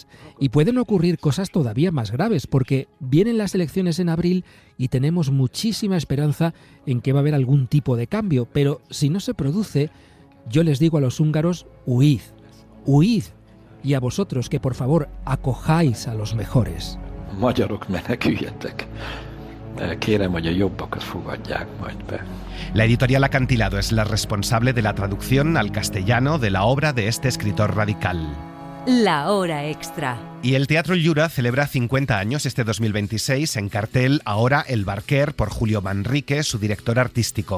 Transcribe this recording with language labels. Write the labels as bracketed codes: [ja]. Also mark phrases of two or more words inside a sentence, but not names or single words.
[es] Y pueden ocurrir cosas todavía más graves, porque vienen las elecciones en abril y tenemos muchísima esperanza en que va a haber algún tipo de cambio. Pero si no se produce, yo les digo a los húngaros, huid, huid. Y a vosotros que por favor acojáis a los mejores. [hu] Magyarok, meneküljetek. kérem, hogy a jobbakat fogadják majd be. [es] La editorial Acantilado es la responsable de la traducción al castellano de la obra de este escritor radical. La hora extra. Y el Teatro Llura celebra 50 años este 2026, en cartel ahora El Barquer por Julio Manrique, su director artístico.